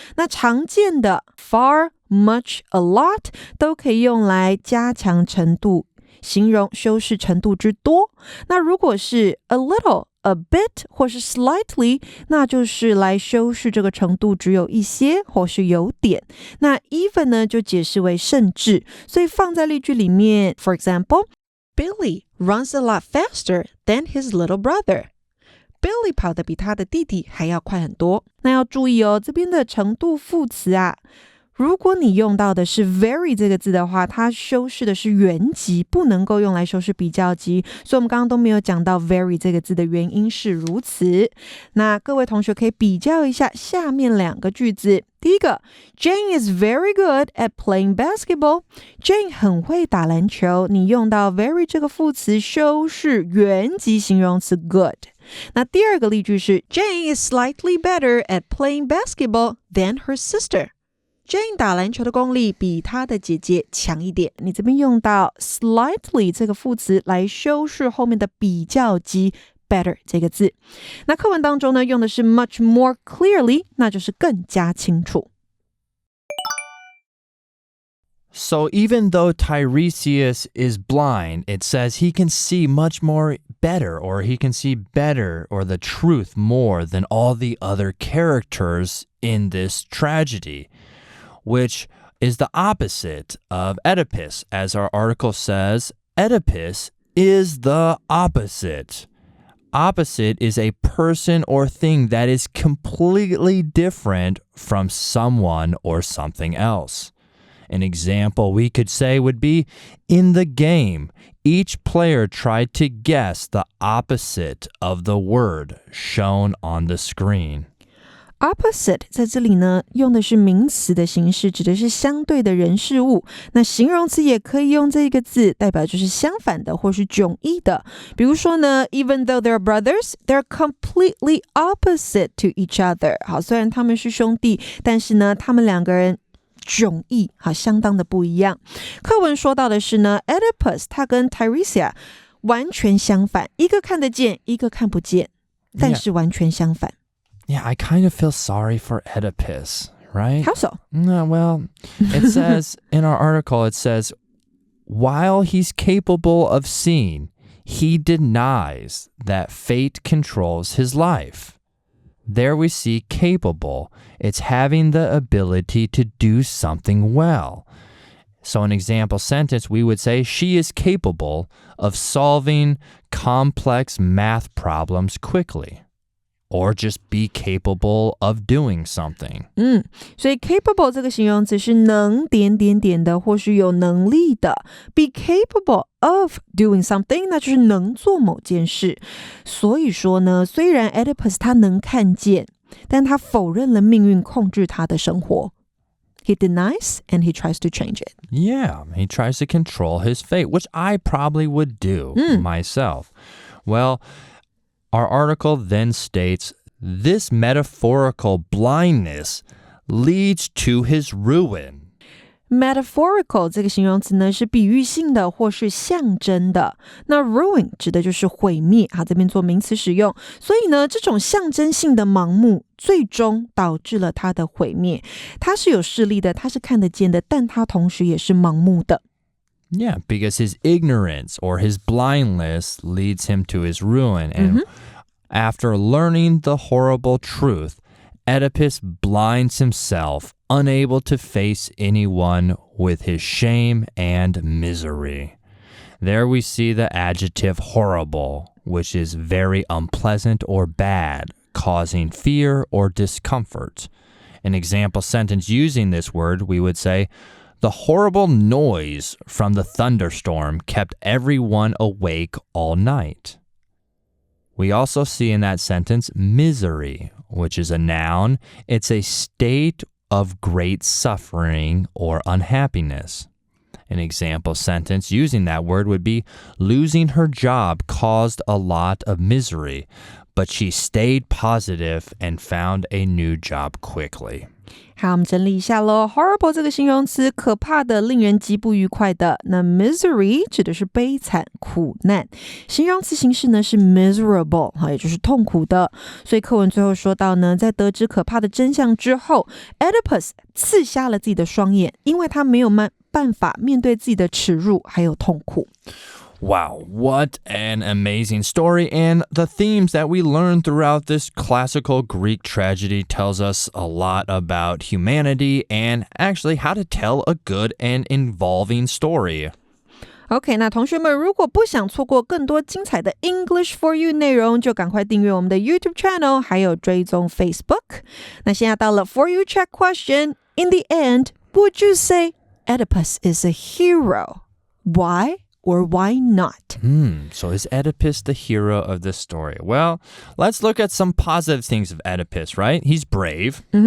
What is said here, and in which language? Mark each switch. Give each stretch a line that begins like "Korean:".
Chinese: 那常见的 far, much, a lot 都可以用来加强程度，形容修饰程度之多。那如果是 a little,a bit 或是 slightly 那就是来修饰这个程度只有一些或是有点。那 even 呢就解释为甚至，所以放在例句里面
English: For example, Billy runs a lot faster than his little brother.
Chinese: Billy 跑得比他的弟弟还要快很多。那要注意这边的程度副词如果你用到的是 very 这个字的话，它修饰的是原级，不能够用来修饰比较级，所以我们刚刚都没有讲到 very 这个字的原因是如此。那各位同学可以比较一下下面两个句子。第一个
English: Jane is very good at playing basketball.
Chinese: Jane 很会打篮球，你用到 very 这个副词修饰原级形容词 good。那第二个例句是
English: Jane is slightly better at playing basketball than her sister.
Chinese: Jane 打篮球的功力比她的姐姐强一点，你这边用到 slightly 这个副词来修饰后面的比较级 better 这个字。那课文当中呢用的是 much more clearly， 那就是更加清楚。
English: So even though Tiresias is blind, it says he can see much more better, or he can see better, or the truth more than all the other characters in this tragedy.Which is the opposite of Oedipus. As our article says, Oedipus is the opposite. Opposite is a person or thing that is completely different from someone or something else. An example we could say would be, in the game, each player tried to guess the opposite of the word shown on the screen.
Chinese: Opposite 在这里呢用的是名词的形式，指的是相对的人事物。那形容词也可以用这个字，代表就是相反的或是迥异的。比如说呢
English: Even though they're brothers, they're completely opposite to each other.
Chinese: 好，虽然他们是兄弟，但是呢他们两个人迥异，好，相当的不一样。课文说到的是呢 Oedipus 他跟 Tiresias 完全相反，一个看得见，一个看不见，但是完全相反。
English: Yeah, I kind of feel sorry for Oedipus, right? How so? Well, it says in our article, it says, while he's capable of seeing, he denies that fate controls his life. There we see capable. It's having the ability to do something well. So an example sentence, we would say, she is capable of solving complex math problems quickly.Or just be capable of doing something.
Chinese: 所以 capable 这个形容词是能点点点的或是有能力的。
English: Be capable of doing something
Chinese: 那就是能做某件事。所以说呢，虽然 Oedipus 他能看见，但他否认了命运控制他的生活。
English: He denies and he tries to change it. Yeah, he tries to control his fate, which I probably would do myself. Well,Our article then states, this metaphorical blindness leads to his ruin.
Chinese: Metaphorical 这个形容词呢是比喻性的或是象征的。那 ruin 指的就是毁灭，这边做名词使用。所以呢，这种象征性的盲目最终导致了他的毁灭。他是有视力的，他是看得见的，但他同时也是盲目的。
English: Yeah, because his ignorance or his blindness leads him to his ruin. And after learning the horrible truth, Oedipus blinds himself, unable to face anyone with his shame and misery. There we see the adjective horrible, which is very unpleasant or bad, causing fear or discomfort. An example sentence using this word, we would say, the horrible noise from the thunderstorm kept everyone awake all night. We also see in that sentence misery, which is a noun. It's a state of great suffering or unhappiness. An example sentence using that word would be, losing her job caused a lot of misery, but she stayed positive and found a new job quickly.
Chinese: 好，我们整理一下咯。 Horrible 这个形容词，可怕的，令人极不愉快的。那 misery 指的是悲惨、苦难，形容词形式呢是 miserable， 也就是痛苦的。所以课文最后说到呢，在得知可怕的真相之后 ，Oedipus 刺瞎了自己的双眼，因为他没有办法面对自己的耻辱还有痛苦。
English: Wow, what an amazing story. And the themes that we learn throughout this classical Greek tragedy tells us a lot about humanity and actually how to tell a good and involving story.
Chinese: OK， 那同学们如果不想错过更多精彩的 English for You 内容，就赶快订阅我们的 YouTube channel， 还有追踪 Facebook。那现在到了
English: For You Check Question. In the end, would you say Oedipus is a hero? Why?Or why not? So is Oedipus the hero of this story? Well, let's look at some positive things of Oedipus, right? He's brave.